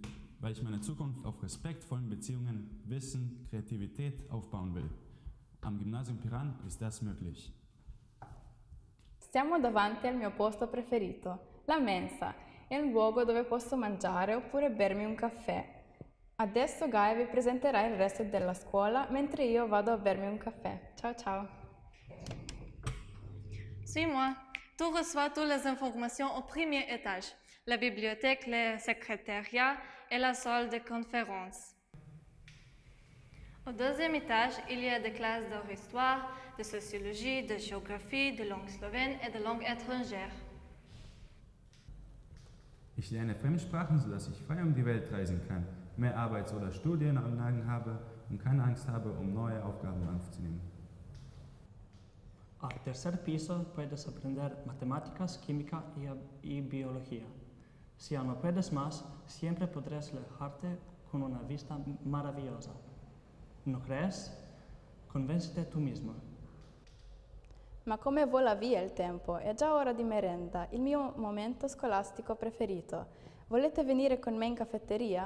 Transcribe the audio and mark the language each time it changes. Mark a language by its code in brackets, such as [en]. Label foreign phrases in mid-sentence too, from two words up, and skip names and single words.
[de] Weil ich meine Zukunft auf respektvollen Beziehungen, Wissen, Kreativität aufbauen will. Am Gymnasium Piran ist das möglich. [it] Stiamo davanti al mio posto preferito, la mensa. È un luogo dove posso mangiare oppure bermi un caffè. Adesso Gaia vi presenterà il resto della scuola mentre io vado a bermi un caffè. Ciao ciao! [fr] Suis-moi. Tu reçois toutes les informations au premier étage. La bibliothèque, le secrétariat et la salle de conférence. Au deuxième étage, il y a des classes d'histoire, de sociologie, de géographie, de langue slovène et de langue étrangère. [de] Ich lerne Fremdsprachen, sodass ich frei um die Welt reisen kann, mehr Arbeits- oder Studienanlagen habe und keine Angst habe, um neue Aufgaben aufzunehmen. [es] Al tercer piso puedes aprender matemáticas, química y biología. Si aún no puedes más, siempre podrás relajarte con una vista maravillosa. ¿No crees? Convéncete tú mismo. [it] Ma come vola via il tempo? È già ora di merenda, il mio momento scolastico preferito. Volete venire con me in caffetteria?